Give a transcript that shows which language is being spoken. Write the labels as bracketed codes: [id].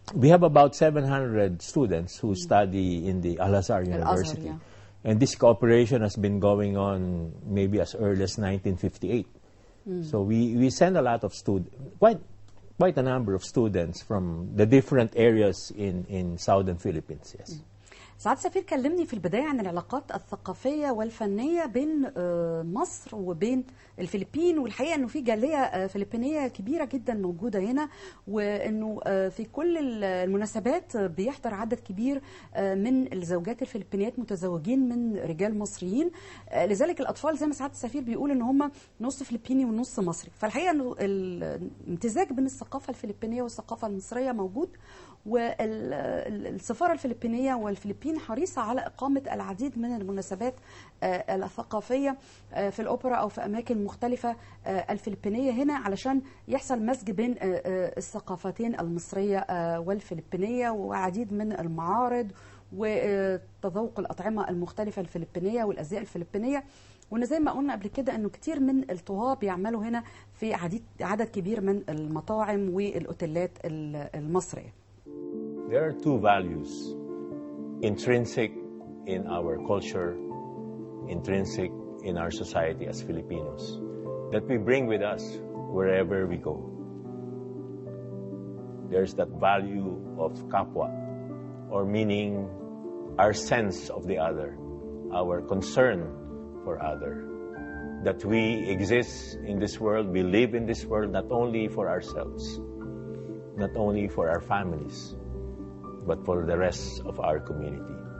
[en] We have about 700 students who study in the Al-Azhar University. And this cooperation has been going on maybe as early as 1958. So we send a lot of students, quite a number of students from the different areas in southern Philippines, yes. [ar] سعادة السفير كلمني في البداية عن العلاقات الثقافية والفنية بين مصر وبين الفلبين، والحقيقة أنه في جالية فلبينية كبيرة جدا موجودة هنا، وأنه في كل المناسبات بيحضر عدد كبير من الزوجات الفلبينيات متزوجين من رجال مصريين. لذلك الأطفال زي ما سعادة السفير بيقول أن هم نص فلبيني ونص مصري، فالحقيقة أنه الامتزاج بين الثقافة الفلبينية والثقافة المصرية موجود، والسفارة الفلبينية والفلبين حريصة على إقامة العديد من المناسبات الثقافية في الأوبرا أو في أماكن مختلفة الفلبينية هنا، علشان يحصل مزج بين الثقافتين المصرية والفلبينية، وعديد من المعارض وتذوق الأطعمة المختلفة الفلبينية والأزياء الفلبينية. وإن زي ما قلنا قبل كده أنه كتير من الطهاة بيعملوا هنا في عدد كبير من المطاعم والأوتيلات المصرية. [en] There are two values intrinsic in our culture, intrinsic in our society as Filipinos, that we bring with us wherever we go. There's that value of kapwa, or meaning our sense of the other, our concern for other, that we exist in this world, we live in this world not only for ourselves, not only for our families, but for the rest of our community.